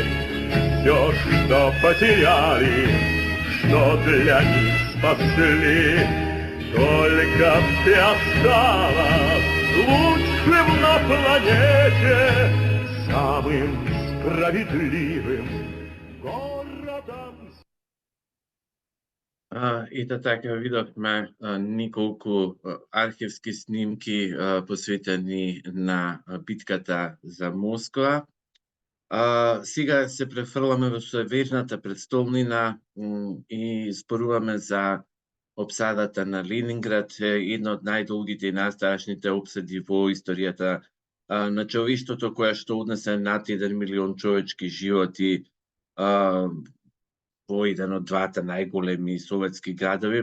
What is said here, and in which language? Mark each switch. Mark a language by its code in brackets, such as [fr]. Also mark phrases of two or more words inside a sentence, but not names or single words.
[ru] Все, что потеряли, что для них спасли. Только ты осталась лучшим на планете, самым справедливым городом. [mk] Ето така видовме неколку архивски снимки посветени на битката за Москва. Сега се префрламе во северната престолнина и споруваме за обсадата на Ленинград, една од најдолгите и најстрашните обсади во историјата на човештвото, која што однесе над 1 милион човечки животи во еден од двата најголеми советски градови.